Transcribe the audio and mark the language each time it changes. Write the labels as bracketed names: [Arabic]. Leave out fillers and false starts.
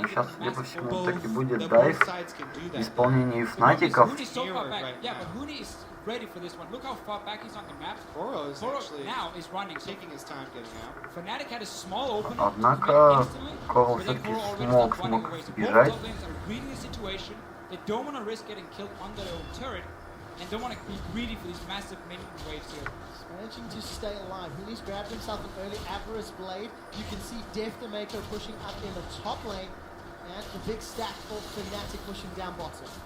[Russian] Ну, сейчас, судя по всему, таки будет дайв в исполнении Фнатиков. [English] Yeah, but Huni is ready for this one. Look how far back he's on the map. Koro is actually now is running, taking his time getting out. Fnatic had a small opening. [Russian] Однако Koro все-таки смог сбежать. [English] Reading the situation, they don't want to risk getting killed on their own turret, and don't want to be greedy for these massive minion waves here. He's managing to stay alive. He's grabbed himself an early Avarice Blade. You can see Deftamako pushing up in the top lane, and the big stack for Fnatic pushing down bottom.